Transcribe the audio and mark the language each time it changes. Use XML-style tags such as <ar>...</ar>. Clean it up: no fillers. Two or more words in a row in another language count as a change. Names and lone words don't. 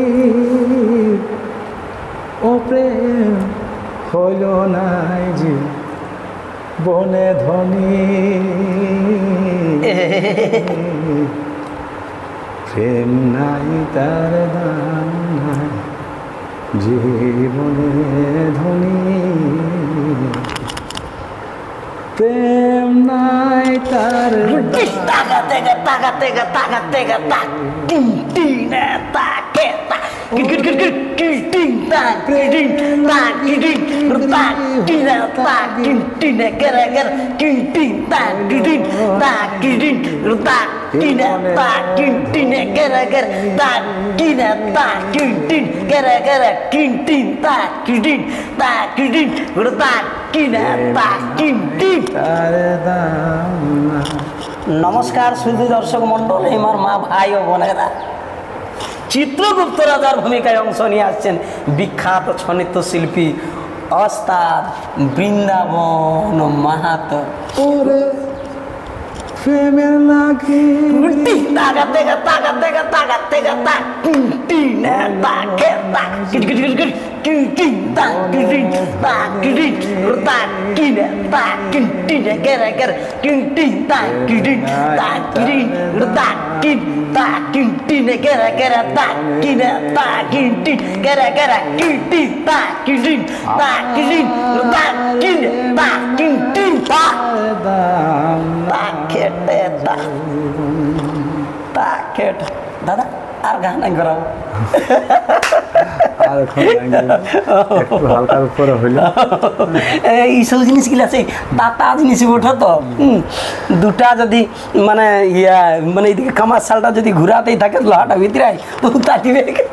<bn>ও প্রেম হইল নাই যে বনে ধনী, প্রেম নাই তার দাম নাই জীবনে ধনী, প্রেম নাই তার তাকা তেগা তাকা তেগা তাকা তেগা তাক টিং টিং না তাকে তাক কিট কিট কিট কিট কিট টিং তাক টিং তাক টিং তাক টিং না তাক টিং টিং না গরা গরা টিং টিং তাক টিং তাক টিং তাক টিং না তাক টিং টিং না গরা গরা তাক টিং না তাক টিং টিং গরা গরা টিং টিং তাক টিং তাক টিং তাক টিং না তাক টিং টিং। তার দাম নাই। নমস্কার সুধী দর্শক মন্ডল, আমার মা ভাই ও বোনেরা, চিত্রগুপ্ত রাজার ভূমিকায় অংশ নিয়ে আসছেন বিখ্যাত ছন্নিত্য শিল্পী ওস্তাদ বৃন্দাবন মাহাতো। ওরে প্রেমের লাগি তাকা তেগা তাকা তেগা তাকা তেগা তাক টিং টিং না তাকে তাক কিট কিট কিট কিট টিং টিং তাক টিং তাক টিং তাক টিং না তাক টিং টিং না গরা গরা টিং টিং তাক টিং তাক টিং তাক টিং তাক টিং টিং না গরা গরা তাক টিং না তাক টিং টিং গরা গরা টিং টিং তাক টিং তাক টিং তাক টিং তাক টিং টিং তাক দাম তাক খেটে তাক খেট। দাদা আর গান নাই করাবো, আর এখন একটু হালকার উপরে হইল। এইসব জিনিসগুলো আছে তাতা জিনিস ওঠা তো দুটা যদি মানে ইয়া মানে এইদিকে কামার শালটা যদি ঘুরাতেই থাকে লোহাটা ভিতরে তো তাতিবে।</bn>